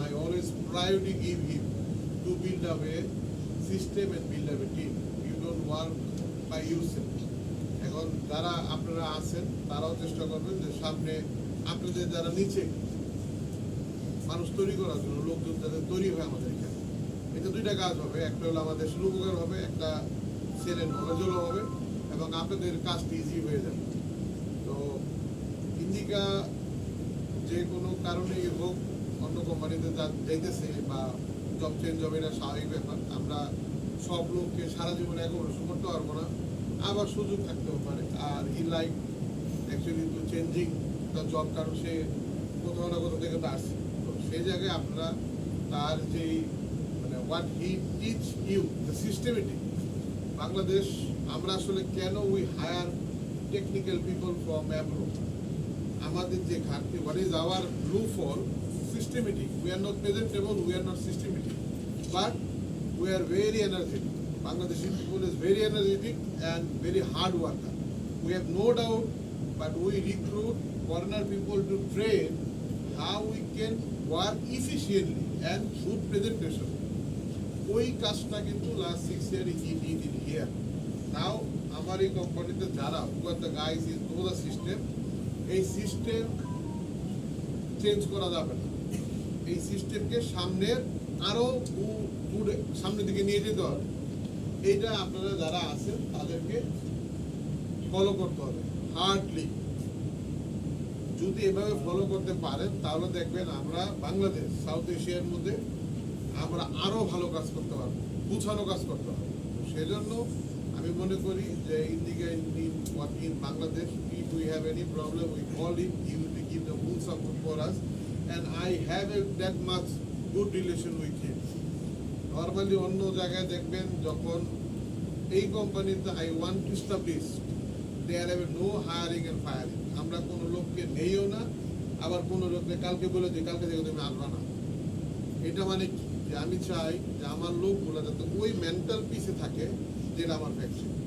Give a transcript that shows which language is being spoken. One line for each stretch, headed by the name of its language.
English: I always priority give him to build up a system and build up a team. You don't work by yourself.
Bangla: এখন যারা আপনারা আছেন তারাও চেষ্টা করবেন যে সামনে আপনাদের যারা নিচে মানুষ তৈরি করার জন্য লোকজন যাতে তৈরি হয় আমাদের এখানে, এটা 2টা কাজ হবে। একটা হলো আমাদের শুরু উপকার হবে, একটা ছেলের নলেজও হবে এবং আপনাদের কাজটি ইজি হয়ে যাবে। তো ইন্ডিকা যে কোনো কারণে হোক অন্য কোম্পানিতে যাইতেছে বা জব চেঞ্জ হবে, এটা স্বাভাবিক ব্যাপার। আমরা সব লোককে সারা জীবনে একবার করতে পারবো না, আবার সুযোগ থাকতেও পারে। আর
English: he like actually to changing the job,
Bangla: কারণ সে কোথাও না কোথাও থেকে তো আসছে। তো সেই জায়গায় আপনারা তার যেই মানে
English: what he teach you the systematic
Bangla: Bangladesh, আমরা আসলে কেন
English: we hire technical people from abroad,
Bangla: আমাদের যে ঘাটতি,
English: What is our blue fall systematic. We are not presentable, we are not systematic,
Bangla: but
English: we are very energetic. Bangladeshi people is very energetic and very hard worker. We have no doubt, but we recruit foreigner people to train how we can work efficiently and good presentation.
Bangla: ওই কাজটা কিন্তু
English: last 6 years he did in here.
Bangla: Now আমার এই কোম্পানিতে যারা
English: who are the guys is know the system,
Bangla: এই system change করা যাবে না। এই সিস্টেমকে সামনের আরো সামনের দিকে নিয়ে যেতে হবে। এইটা আপনারা যারা আছেন তাদেরকে ফলো করতে হবে হার্ডলি। যদি এভাবে ফলো করতে পারেন তাহলে দেখবেন আমরা বাংলাদেশ সাউথ এশিয়ার মধ্যে আমরা আরো ভালো কাজ করতে পারবো, গুছানো কাজ করতে পারবো। সেজন্য আমি মনে করি যে
English: Indica in working in Bangladesh, if we have any problem we call him, he will give the full support for us, and I have that much good relation with him.
Bangla: Normally অন্য জায়গায় দেখবেন যখন এই কোম্পানিতে
English: I want to establish there have no hiring and firing,
Bangla: আমরা কোনো লোককে নেইও না, আবার কোনো লোককে কালকে বলে যে কালকে থেকে তুমি আসবা না। এটা মানে কি যে আমি চাই যে আমার লোকগুলো যাতে ওই মেন্টাল পিসে থাকে যেটা আমার ফ্যাক্টরি।